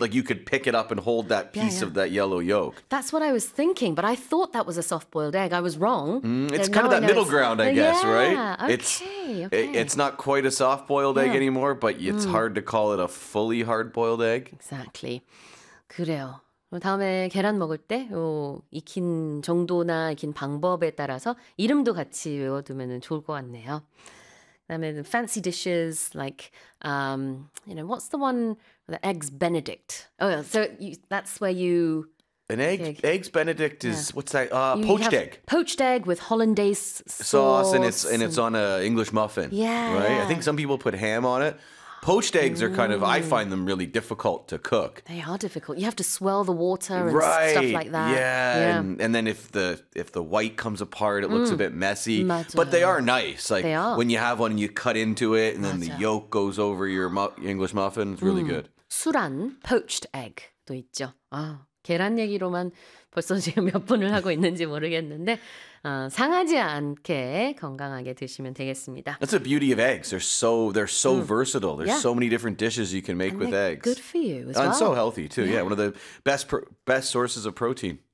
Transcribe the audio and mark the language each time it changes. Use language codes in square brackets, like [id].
[en] Like you could pick it up and hold that piece of that yellow yolk. That's what I was thinking, but I thought that was a soft-boiled egg. I was wrong. It's kind of that middle ground, I guess, right? Okay, It's not quite a soft-boiled egg anymore, but it's hard to call it a fully hard-boiled egg. Exactly. [ko] 그래요. 다음에 계란 먹을 때 익힌 정도나 익힌 방법에 따라서 이름도 같이 외워두면 좋을 것 같네요. [en] I mean, fancy dishes like, you know, what's the one, the Eggs Benedict? Oh, so that's where you... Eggs Benedict is, what's that? Poached egg. Poached egg with hollandaise sauce. And it's on a English muffin. Yeah. Right? I think some people put ham on it. Poached eggs are kind of, I find them really difficult to cook. They are difficult. You have to swell the water and stuff like that. Yeah. And then if the white comes apart, it looks a bit messy. But they are nice. They are. When you have one and you cut into it and then the yolk goes over your English muffin, it's really good. [ko] 수란, poached egg도 있죠. 아, 계란 얘기로만 벌써 지금 몇 분을 하고 있는지 모르겠는데 상하지 않게 건강하게 드시면 되겠습니다. [en] That's the beauty of eggs. They're so versatile. There's so many different dishes you can make and with eggs. Good for you as well. And so healthy too. Yeah, one of the best sources of protein.